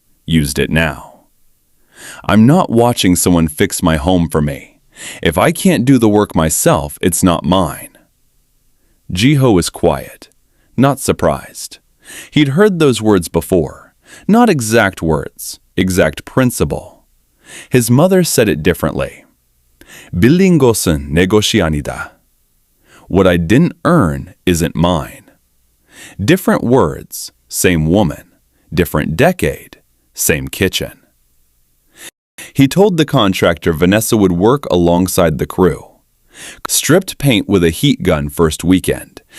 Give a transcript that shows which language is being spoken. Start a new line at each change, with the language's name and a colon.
English: Used it now. I'm not watching someone fix my home for me. If I can't do the work myself, it's not mine. Jiho was quiet, not surprised. He'd heard those words before. Not exact words, exact principle. His mother said it differently.
Korean: Bilin 것은 내 것이 아니다.
English: What I didn't earn isn't mine. Different words, same woman. Different decade, same kitchen. He told the contractor Vanessa would work alongside the crew. Stripped paint with a heat gun first weekend,